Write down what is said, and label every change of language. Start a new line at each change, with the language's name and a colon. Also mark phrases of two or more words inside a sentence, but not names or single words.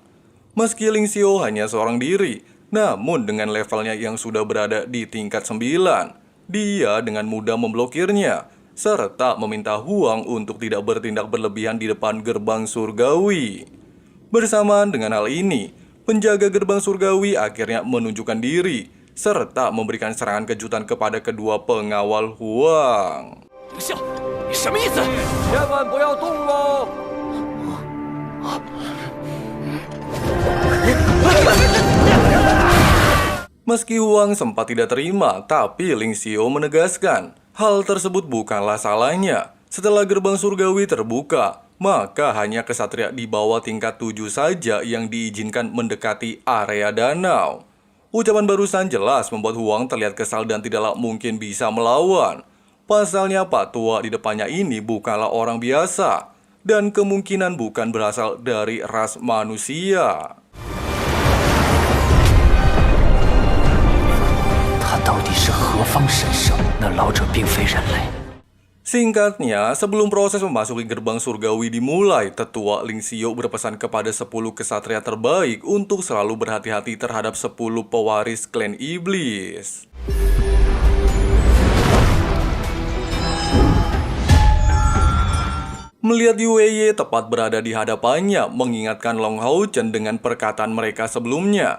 Indonesian: Meski Ling Xiao hanya seorang diri, namun dengan levelnya yang sudah berada di tingkat 9, dia dengan mudah memblokirnya, serta meminta Huang untuk tidak bertindak berlebihan di depan gerbang surgawi. Bersamaan dengan hal ini, penjaga gerbang surgawi akhirnya menunjukkan diri, serta memberikan serangan kejutan kepada kedua pengawal Huang.
Chinese: 笑，你什么意思？千万不要动喽！
Indonesian: Meski Huang sempat tidak terima, tapi Ling Xiao menegaskan, hal tersebut bukanlah salahnya. Setelah gerbang surgawi terbuka, maka hanya kesatria di bawah tingkat 7 saja yang diizinkan mendekati area danau. Ucapan barusan jelas membuat Huang terlihat kesal dan tidaklah mungkin bisa melawan. Pasalnya Pak Tua di depannya ini bukanlah orang biasa, dan kemungkinan bukan berasal dari ras manusia.
Chinese: 他到底是何方神圣？那老者并非人类。
Indonesian: Singkatnya, sebelum proses memasuki gerbang surgawi dimulai, tetua Ling Xiao berpesan kepada 10 kesatria terbaik untuk selalu berhati-hati terhadap 10 pewaris klan iblis. Melihat Yueye tepat berada di hadapannya, mengingatkan Long Hao Chen dengan perkataan mereka sebelumnya.